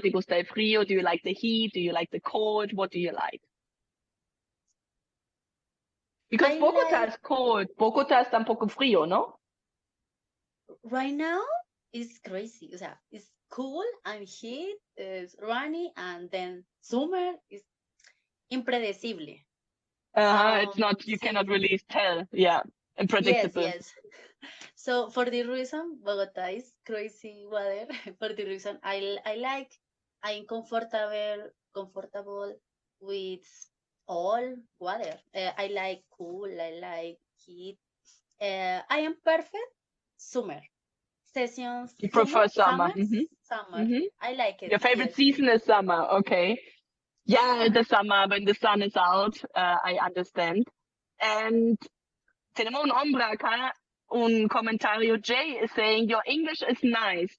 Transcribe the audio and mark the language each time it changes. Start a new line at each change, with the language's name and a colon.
Spanish: ¿Te gusta el frío?
English: Do you like the heat? Do you like the cold? What do you like? Because Bogota is cold.
Spanish: Bogota está un poco frío, ¿no?
English: Right now, it's crazy.
Spanish: O sea,
English: it's cool and heat, it's rainy, and then summer is impredecible. It's not, you
Spanish: Sí,
English: cannot really tell. Yeah, yes, unpredictable. yes. So for the reason, Bogota is crazy weather. For the reason, I'm comfortable with all weather. I like cool. I like heat. I am perfect summer sessions. You prefer summer. Summer. Hmm. I like it. Your favorite Yes. season is summer. Okay. Yeah, the summer when the sun is out. I understand.
Spanish: And tenemos un hombre acá, un comentario.
English: Jay is saying, your English is nice.